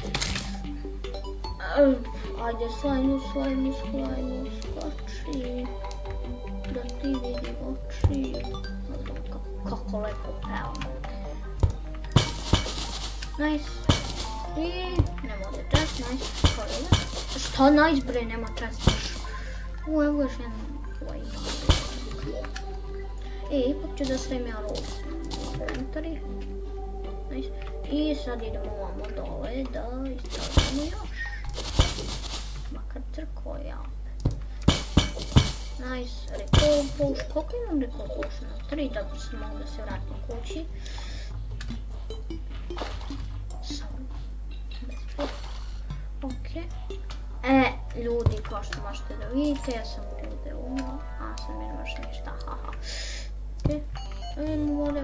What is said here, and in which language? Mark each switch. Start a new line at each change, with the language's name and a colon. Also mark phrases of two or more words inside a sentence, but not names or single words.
Serbian: Ajde, slajmu, skoči. Da ti vidi oči. Kako lepo pevam. Nice. I nema ovdje chest, nice. Šta nice bre, nema chest. Evo još jedan ipak ću da stavim ja
English: roll inventory.
Serbian: Nice. I sad idemo ovamo dole da istražimo još. Makar crko ja opet.
English: Nice, recall potion.
Serbian: Koliko imam
English: recall potiona?
Serbian: 3 da se mogu da se vratim kući. Ok. Ljudi, kao što možete da vidite, ja sam ovdje umro. Sad mi nemaš ništa, haha. Ok. Idemo ovdje.